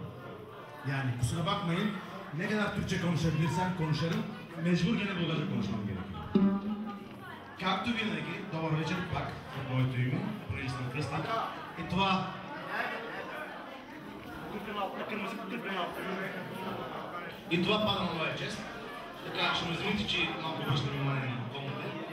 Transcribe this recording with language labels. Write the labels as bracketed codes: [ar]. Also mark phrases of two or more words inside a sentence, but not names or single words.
[tr] Yani kusura bakmayın, ne kadar Türkçe konuşabilirsem konuşarım, mecbur gene Bulgarca konuşmam gerekiyor. [bg] Както винаги, добър вечер пак от моето име, Пренесна Кръсти. И това... И това пада на моя чест. Така, ще ме извините, че малко обръщам внимание на околните.